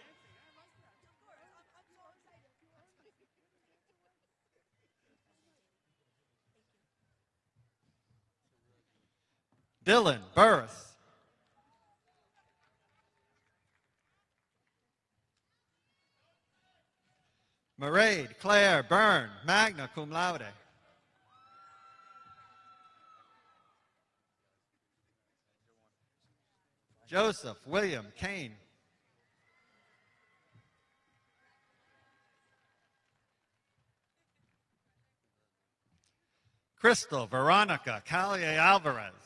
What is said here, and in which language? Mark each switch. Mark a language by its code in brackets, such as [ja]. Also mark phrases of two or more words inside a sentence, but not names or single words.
[en] Dylan Burris. Mairead Claire Byrne, [la] magna cum laude. [en] Joseph William Kane. Crystal Veronica Callier Alvarez.